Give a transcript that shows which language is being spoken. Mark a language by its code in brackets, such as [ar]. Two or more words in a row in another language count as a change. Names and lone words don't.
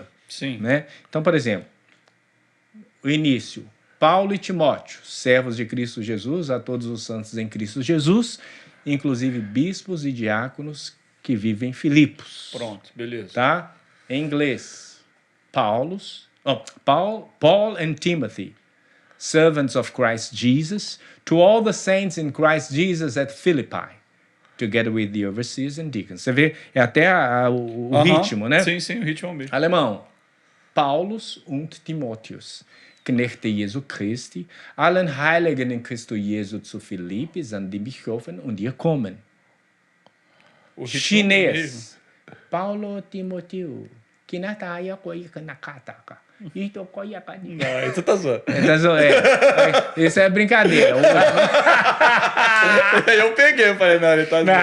[pt] Sim. Né? Então, por exemplo, o início. Paulo e Timóteo, servos de Cristo Jesus, a todos os santos em Cristo Jesus, inclusive bispos e diáconos que vivem em Filipos. Pronto, beleza. Tá? Em inglês, [en] Paul and Timothy, servants of Christ Jesus, to all the saints in Christ Jesus at Philippi, together with the overseers and deacons. [pt] Você vê, é até o ritmo, né? Sim, o ritmo mesmo. Alemão. [de] Paulus und Timotheus, Knechte Jesu Christi, allen Heiligen in Christo Jesu zu Philippi, sind die Bischöfen und ihr kommen. [pt] Chinês. Paulo Timoteu, Kinataya Koikanakataka. Isso Aí tu tá zoando. Isso é brincadeira. Eu peguei, eu falei, não, ele tá zoando.